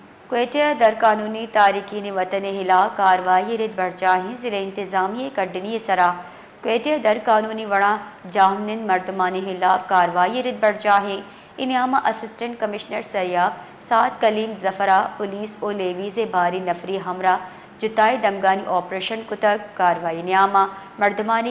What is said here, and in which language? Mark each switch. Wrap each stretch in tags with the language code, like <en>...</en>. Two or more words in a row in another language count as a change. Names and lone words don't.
<brh>کوئٹہ در قانونی تارکین وطن خلاف کارروائی رد بڑھ چاہیں ضلع انتظامیہ کڈنی سرا کوئٹہ در قانونی وڑا جامنن مردمانی خلاف کارروائی رد بڑھ چاہیں انعامہ اسسٹنٹ کمشنر سریاب 7 کلیم ظفرہ پولیس او لیویز بھاری نفری ہمراہ جتائی دمگانی آپریشن کتک کارروائی انعامہ مردمانی</brh>